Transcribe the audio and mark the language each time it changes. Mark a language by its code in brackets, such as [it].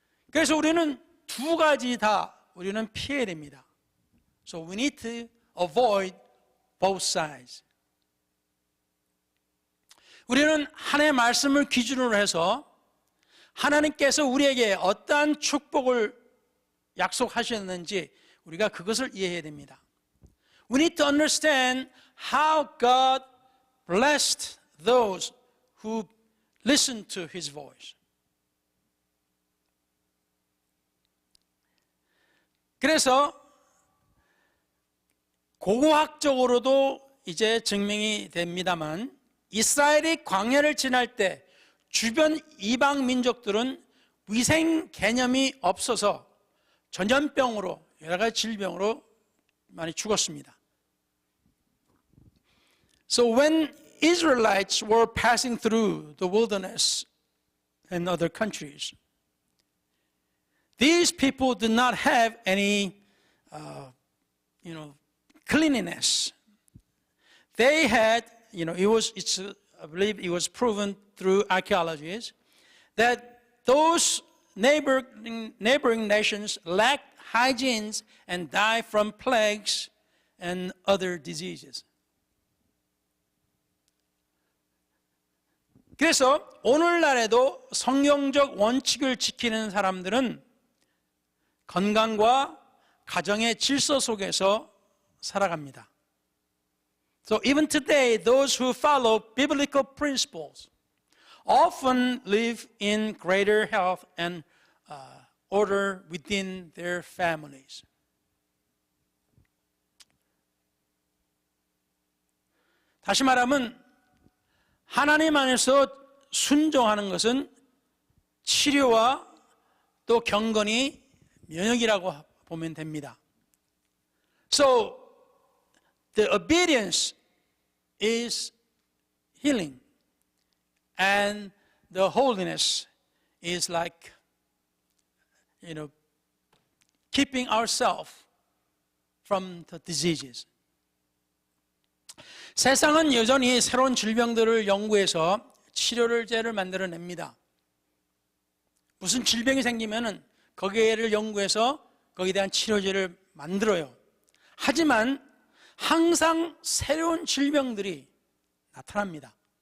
[ko] 그래서 우리는 두 가지 다 우리는 피해야 됩니다. [en] So we need to avoid both sides. [ko] 우리는 하나님의 말씀을 기준으로 해서 하나님께서 우리에게 어떠한 축복을 약속하셨는지 우리가 그것을 이해해야 됩니다. [en] We need to understand how God blessed those who listen to His voice. [ko] 그래서 고고학적으로도 이제 증명이 됩니다만 이스라엘이 광야를 지날 때 주변 이방 민족들은 위생 개념이 없어서 전염병으로 여러 가지 질병으로 많이 죽었습니다. [en] So when Israelites were passing through the wilderness and other countries, these people did not have any, cleanliness. They had, I believe it was proven through archaeologies that those neighboring nations lacked hygiene and died from plagues and other diseases. [ko] 그래서 오늘날에도 성경적 원칙을 지키는 사람들은 건강과 가정의 질서 속에서 살아갑니다. [en] So even today, those who follow biblical principles often live in greater health and order within their families. [ko] 다시 말하면 하나님 안에서 순종하는 것은 치료와 또 경건이 면역이라고 보면 됩니다. [en] So the obedience is healing and the holiness is like keeping ourselves from the diseases. [ko] 세상은 여전히 새로운 질병들을 연구해서 치료제를 만들어냅니다. 무슨 질병이 생기면은 거기에를 연구해서 거기에 대한 치료제를 만들어요. 하지만 항상 새로운 질병들이 나타납니다.